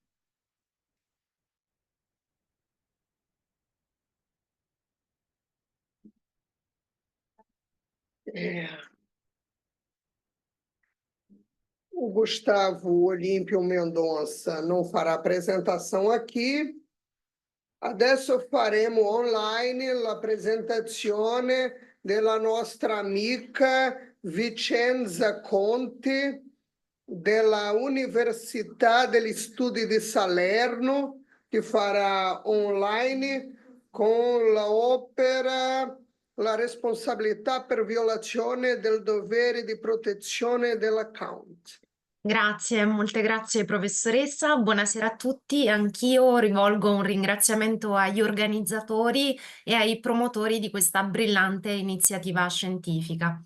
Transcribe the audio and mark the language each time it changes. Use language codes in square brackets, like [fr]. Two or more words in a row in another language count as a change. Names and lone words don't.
[pt] O Gustavo Olímpio Mendonça não fará apresentação aqui. [it] Adesso faremo online l'apresentazione della nostra amica Vicenza Conti della Università degli Studi di Salerno, [pt] que fará online [it] con la opera La responsabilità per violazione del dovere di protezione dell'account. Grazie, molte grazie professoressa, buonasera a tutti. Anch'io rivolgo un ringraziamento agli organizzatori e ai promotori di questa brillante iniziativa scientifica.